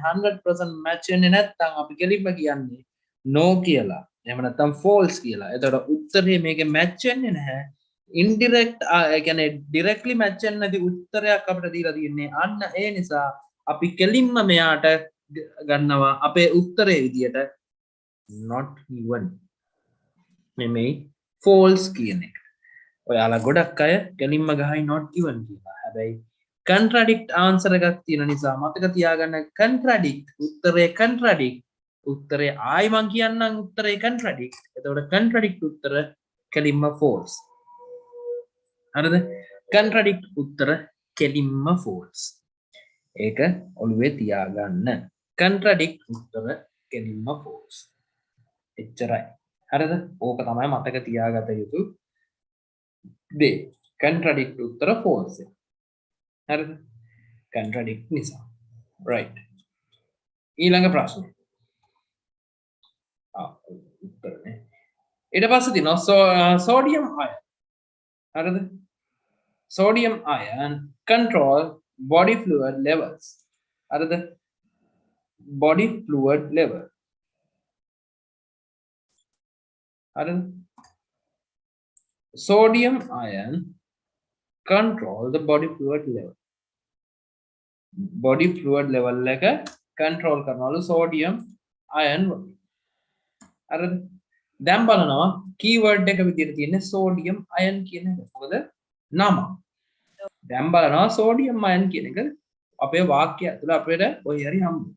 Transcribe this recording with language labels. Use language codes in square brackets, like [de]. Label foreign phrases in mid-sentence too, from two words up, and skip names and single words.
[si] 100% match වෙන්නේ නැත්නම් අපි කෙලින්ම කියන්නේ no කියලා. එහෙම නැත්නම් false කියලා. එතකොට උත්තරේ මේකේ match වෙන්නේ නැහැ. indirect ඒ කියන්නේ directly match වෙන්නේ නැති උත්තරයක් අපිට දීලා තියෙන්නේ. අන්න ඒ නිසා අපි කෙලින්ම මෙයාට ගන්නවා අපේ උත්තරේ විදියට [en] not given. [si] මේ false කියන එක. ඔයාලා ගොඩක් අය කෙලින්ම ගහයි [en] not given [si] කියලා. හැබැයි [en] contradict answer [si] එකක් තියෙන නිසා මතක තියාගන්න contradict උත්තරේ ආයි මං කියන්නම් උත්තරේ contradict. එතකොට contradict උත්තර කෙලින්ම false. හරිද? contradict උත්තර කෙලින්ම false. ඒක ඔළුවේ තියාගන්න. contradict උත්තර කෙලින්ම false. එච්චරයි. හරිද? ඕක තමයි මතක තියාගත යුතු දේ. contradict උත්තර false. හරිද? contradict නිසා. right. ඊළඟ ප්‍රශ්නේ. උත්තරනේ. ඊට පස්සේ තියෙනවා [en] sodium ion. [si] හරිද? [en] sodium ion control body fluid levels. හරිද? body fluid level. [si] හරිද? [en] sodium ion control the body fluid level. body fluid level [si] එක control කරනවලු [en] sodium ion [si] වලින්. හරිද? දැන් බලනවා keyword එක විදිහට තියෙන්නේ [en] sodium ion [si] කියන එක. මොකද නම. දැන් බලනවා [en] sodium ion [si] කියන එක අපේ වාක්‍ය ඇතුළ අපිට කොයි හරි හම්බුනේ.